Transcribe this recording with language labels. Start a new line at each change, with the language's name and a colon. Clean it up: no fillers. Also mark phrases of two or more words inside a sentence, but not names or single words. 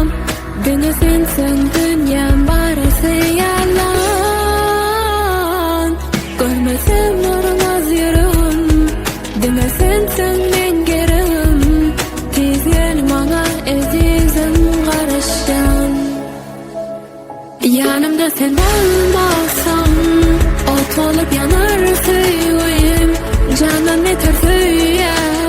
Turkmen: Dene sensiň dünýäm barysy ýalan. Görmesem nurmaz ýüregim, dene sensiň men geregim. Tez gel maňa ezizim garaşan.
Turkish: Yanımda sen olmasan ot olup yanar söýgüim, canan neter söýär